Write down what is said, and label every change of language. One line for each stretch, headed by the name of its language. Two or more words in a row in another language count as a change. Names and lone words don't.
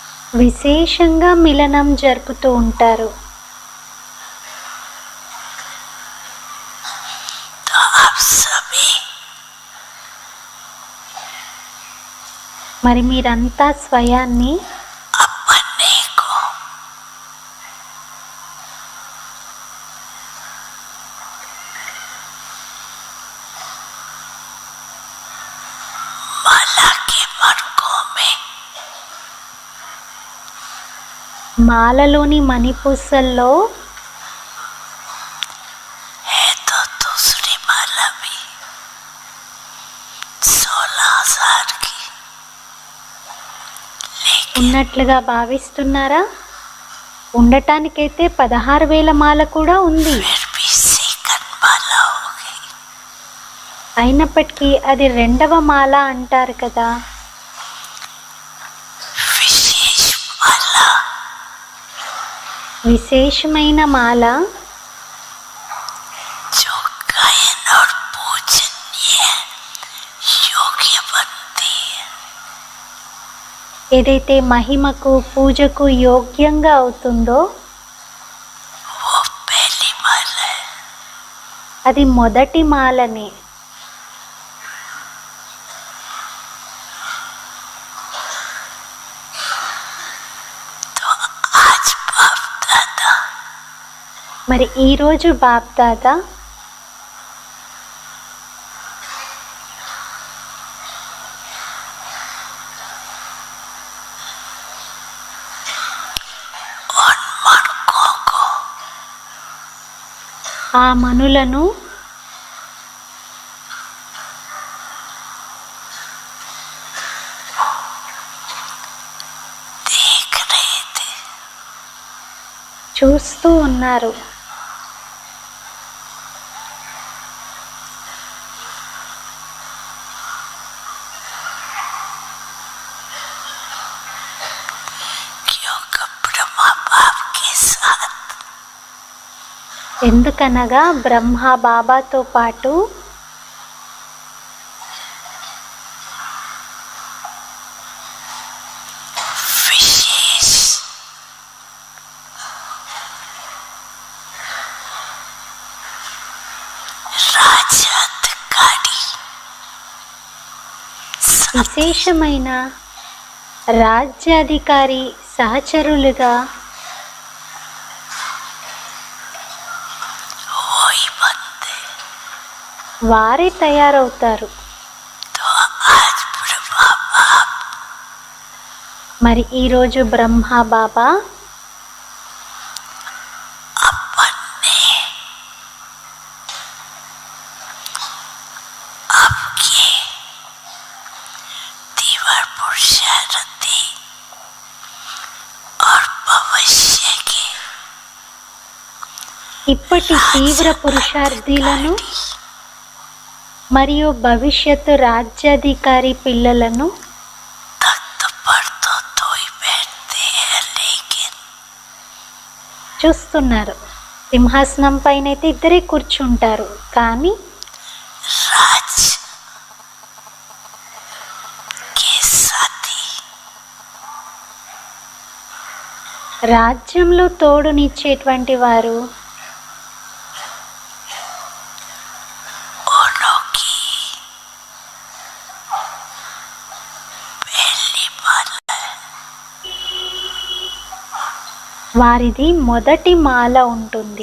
Telugu: విశేషంగా మిలనం జరుపుతూ ఉంటారు.
Hindi: तो आप सभी
Telugu: మరి మీరంతా స్వయాన్ని
Hindi: अपने को माला के मणकों में
Telugu: మాలలోని మణిపూసల్లో
Hindi: है तो दूसरी माला भी 16,000 की, लेकिन
Telugu: ఉన్నట్లుగా భావిస్తున్నారా? ఉండటానికైతే 16,000 మాల కూడా ఉంది.
Hindi: फिर भी सेकंड माला हो गई।
Telugu: అయినప్పటికీ అది రెండవ మాల అంటారు కదా.
Hindi: विशेष माला
Telugu: విశేషమైన మాల
Hindi: जो गायन और पूजनीय योग्य बनती है,
Telugu: ఏదైతే మహిమకు పూజకు యోగ్యంగా అవుతుందో
Hindi: वो पहली माला है।
Telugu: అది మొదటి మాలనే.
Hindi: तो आज बाप दादा
Telugu: మరి ఈరోజు బాప్దాదా
Hindi: उन मणकों को
Telugu: ఆ మనులను
Hindi: देख रहे थे।
Telugu: చూస్తూ ఉన్నారు.
Hindi: क्योंकि ब्रह्मा बाप के साथ
Telugu: ఎందుకనగా బ్రహ్మ బాబాతో పాటు
Hindi: विशेष राजअधिकारी
Telugu: విశేషమైన రాజ్యాధికారి సహచరులుగా
Hindi: वही बनते।
Telugu: వారే తయారవుతారు.
Hindi: तो आज ब्रह्मा बाप
Telugu: మరి ఈరోజు బ్రహ్మ బాబా
Hindi: अपने आपके तीव्र पुरुषार्थी और भविष्य के
Telugu: ఇప్పటి తీవ్ర పురుషార్థులను మరియు భవిష్యత్తు రాజ్యాధికారి పిల్లలను
Hindi: तख्त पर तो दो ही बैठते हैं, लेकिन
Telugu: చూస్తున్నారు. సింహాసనం పైన అయితే ఇద్దరే కూర్చుంటారు, కానీ
Hindi: राज के साथी
Telugu: రాజ్యంలో తోడునిచ్చేటువంటి వారు
Hindi: ओनों की पहली माला है।
Telugu: వారిది మొదటి మాల ఉంటుంది.